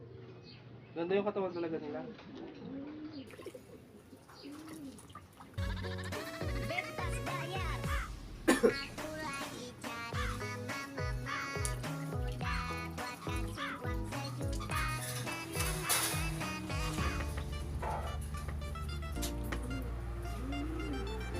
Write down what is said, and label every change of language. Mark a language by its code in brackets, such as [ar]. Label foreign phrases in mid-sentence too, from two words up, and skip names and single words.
[tl] Ganda yung katawan talaga nila. [id] Bebas bayar. Aku lagi cari mama muda buat kasih uang sejuta. Na, na, na, na, na.